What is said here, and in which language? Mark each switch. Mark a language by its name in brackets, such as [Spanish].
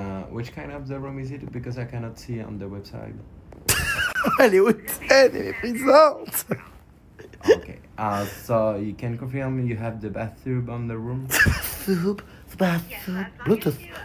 [English] Which kind of the room is it? Because I cannot see on the website. [French] Elle est hautaine, elle est brisante. [English] Okay. So you can confirm you have the bathroom on the room? Bathroom, bathroom, Bluetooth.